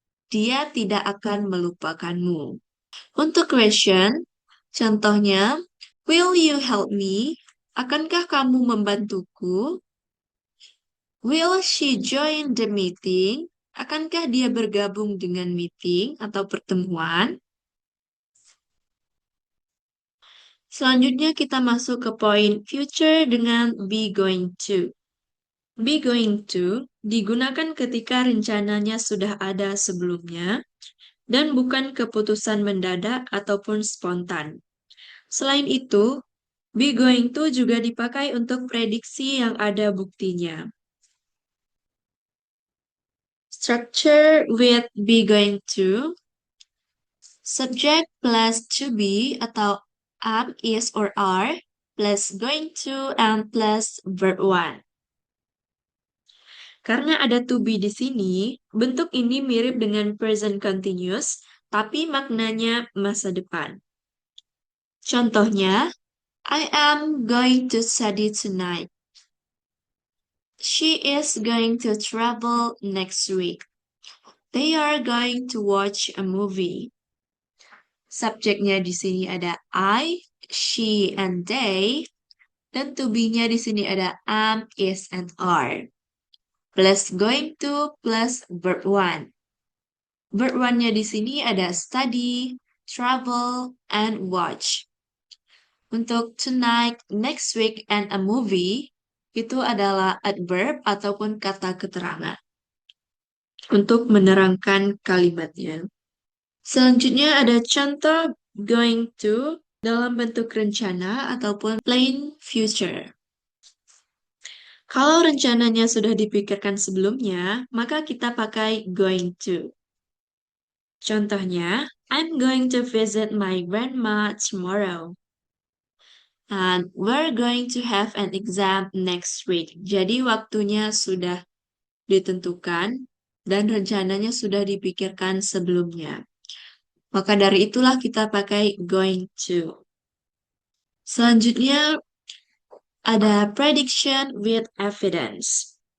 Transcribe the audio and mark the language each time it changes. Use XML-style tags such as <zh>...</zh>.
<id>Dia tidak akan melupakanmu. Untuk question, contohnya,</id> <en>will you help me?</en> <id>Akankah kamu membantuku?</id> <en>Will she join the meeting?</en> <id>Akankah dia bergabung dengan meeting atau pertemuan? Selanjutnya kita masuk ke poin future dengan be going to. Be going to digunakan ketika rencananya sudah ada sebelumnya dan bukan keputusan mendadak ataupun spontan. Selain itu, be going to juga dipakai untuk prediksi yang ada buktinya.</id> <en>Structure with be going to, subject plus to be atau am, is, or are, plus going to, and plus verb one.</en> <id>Karena ada to be di sini, bentuk ini mirip dengan present continuous, tapi maknanya masa depan.</id> <en>Contohnya, I am going to study tonight. She is going to travel next week. They are going to watch a movie.</en> <id>Subjeknya di sini ada</id> <en>I, she, and they.</en> <id>Dan to be-nya di sini ada am, is, and are.</id> <en>Plus going to plus verb one.</en> <id>Verb one-nya di sini ada study, travel, and watch. Untuk tonight, next week, and a movie, itu adalah adverb ataupun kata keterangan untuk menerangkan kalimatnya. Selanjutnya ada contoh going to dalam bentuk rencana ataupun plain future. Kalau rencananya sudah dipikirkan sebelumnya, maka kita pakai going to.</id> <en>Contohnya, I'm going to visit my grandma tomorrow. And we're going to have an exam next week.</en> <id>Jadi waktunya sudah ditentukan dan rencananya sudah dipikirkan sebelumnya. Maka dari itulah kita pakai going to. Selanjutnya ada prediction with evidence.</id>